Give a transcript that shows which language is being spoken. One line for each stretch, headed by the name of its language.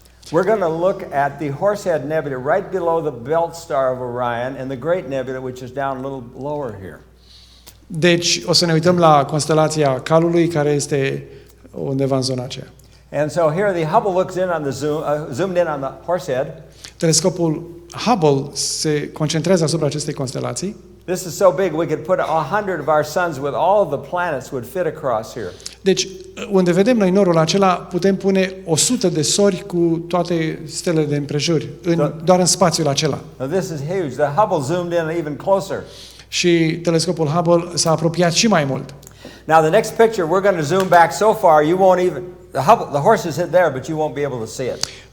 English: We're going to look at the Horsehead Nebula right below the belt star of Orion and the Great Nebula, which is down a little lower here.
Romanian: Deci, o să ne uităm la constelația Calului, care este undeva în zona aceea.
English: And so here the Hubble looks in on the zoomed in on the Horsehead.
Romanian: Telescopul Hubble se concentrează asupra acestei constelații.
English: This is so big we could put 100 of our suns with all of the planets would fit across here.
Romanian: Deci, unde vedem noi norul acela, putem pune 100 de sori cu toate stelele de împrejur, doar în spațiul acela.
English: Now this is huge. The Hubble zoomed in even closer.
Romanian: Și telescopul Hubble s-a apropiat și mai mult.
English: Now the next picture we're going to zoom back so far you won't even the horse is hit there but you won't be able to see it.